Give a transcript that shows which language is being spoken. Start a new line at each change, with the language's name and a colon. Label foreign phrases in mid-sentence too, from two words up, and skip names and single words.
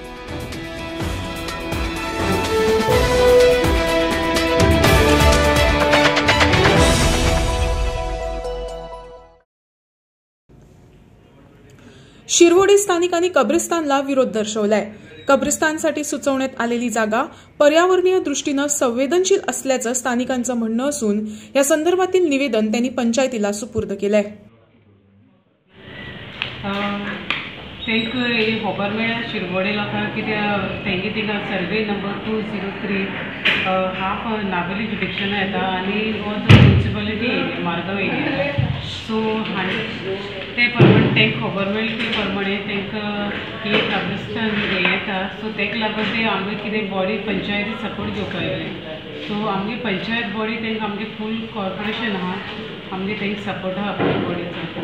Marathi: शिरवोडी स्थानिकांनी कब्रिस्तानला विरोध दर्शवलाय। कब्रिस्तानसाठी सुचवण्यात आलेली जागा पर्यावरणीय दृष्टीने संवेदनशील असल्याचं स्थानिकांचं म्हणणं असून या संदर्भातील निवेदन त्यांनी पंचायतीला सुपूर्द केलंय।
Konkani: खबर मेळ्ळ्या शिरवोडे लोकांक कित्याक तेंगे थिंगा सर्वे नंबर 203 हाफ नावेली जुडिक्शन येता आनी हो
English: municipality area
Konkani: मार्गांव एरिया सो ते प्रमाणे तांकां खबर मेळ्ळी ते प्रमाणे तांकां ही कब्रिस्तान येता सो ताका लागून ते आमगे कितें बॉडी पंचायती सपोर्ट घेवपाक येयले सो आमगे पंचायत बॉडी तांकां आमगे
English: full corporation
Konkani: आहा आमगे तांकां सपोर्ट आहा आपल्या बॉडीचो